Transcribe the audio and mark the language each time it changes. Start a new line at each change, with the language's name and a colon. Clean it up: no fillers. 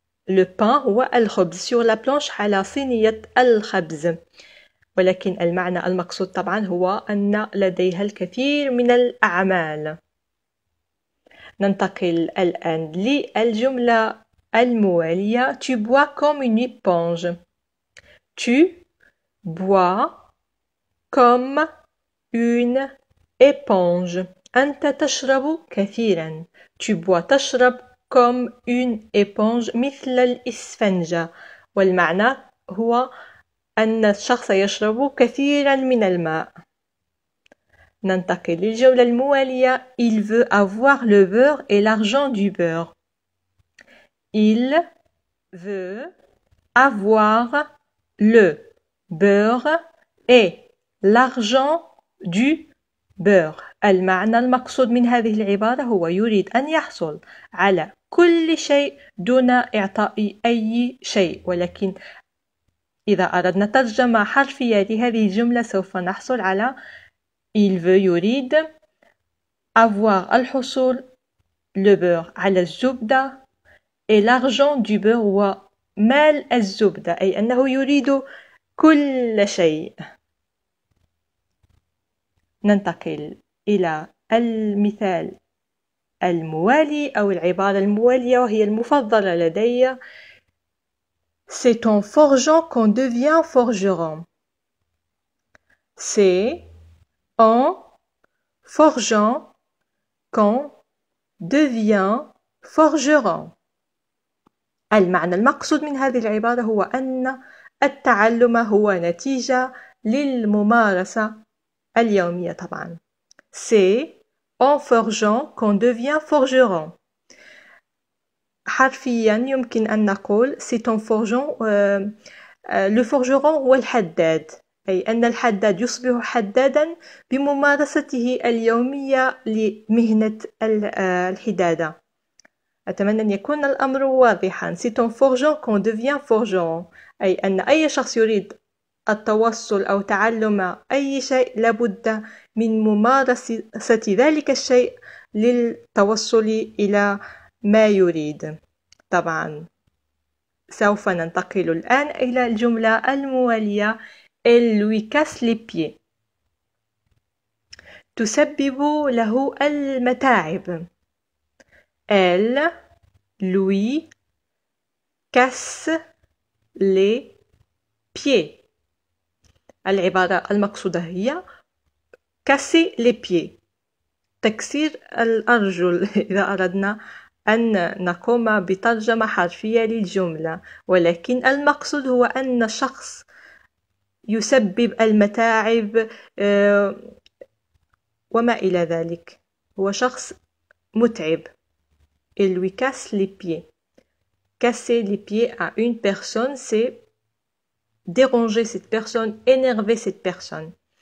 French: Le pain
Arabic: هو الخبز
French: sur la planche
Arabic: على صينية الخبز، ولكن المعنى المقصود طبعا هو أن لديها الكثير من الأعمال. ننتقل الآن للجملة الموالية.
French: Tu bois comme une éponge. Tu bois comme une éponge.
Arabic: أنت تشرب كثيرا.
French: Tu bois
Arabic: تشرب
French: comme une éponge
Arabic: مثل الإسفنجة، والمعنى هو أن الشخص يشرب كثيرا من الماء. ننتقل للجملة الموالية.
French: Il veut avoir le beurre et l'argent du beurre. Il veut avoir le beurre et l'argent du beurre.
Arabic: المعنى المقصود من هذه العبارة هو يريد أن يحصل على كل شيء دون إعطاء أي شيء، ولكن إذا أردنا ترجمة حرفية لهذه الجملة سوف نحصل على
French: il veut
Arabic: يريد
French: avoir
Arabic: الحصول
French: le beurre
Arabic: على الزبدة
French: et l'argent du beurre
Arabic: هو مال الزبدة، أي أنه يريد كل شيء. ننتقل إلى المثال الموالي أو العبارة الموالية وهي المفضلة لدي.
French: C'est en forgeant qu'on devient forgeron. C'est en forgeant qu'on devient forgeron.
Arabic: المعنى المقصود من هذه العبارة هو أن التعلم هو نتيجة للممارسة اليومية طبعا.
French: C'est en forgeant qu'on devient forgeron.
Arabic: حرفيا يمكن أن نقول
French: c'est en forgeant le forgeron
Arabic: هو الحداد، أي أن الحداد يصبح حدادا بممارسته اليومية لمهنة الحدادة. أتمنى أن يكون الأمر واضحا.
French: c'est en forgeant qu'on devient forgeron،
Arabic: أي أن أي شخص يريد التوصل أو تعلم أي شيء لابد من ممارسة ذلك الشيء للتوصل إلى ما يريد. طبعا سوف ننتقل الآن إلى الجملة الموالية.
French: Elle lui casse les pieds.
Arabic: تسبب له المتاعب.
French: Elle lui casse les pieds.
Arabic: العبارة المقصودة هي
French: casser les pieds،
Arabic: تكسير الأرجل إذا أردنا أن نقوم بترجمة حرفية للجملة، ولكن المقصود هو أن شخص يسبب المتاعب وما إلى ذلك، هو شخص متعب.
French: Il lui casse les pieds. Casser les pieds à une personne, c'est déranger cette personne, énerver cette personne.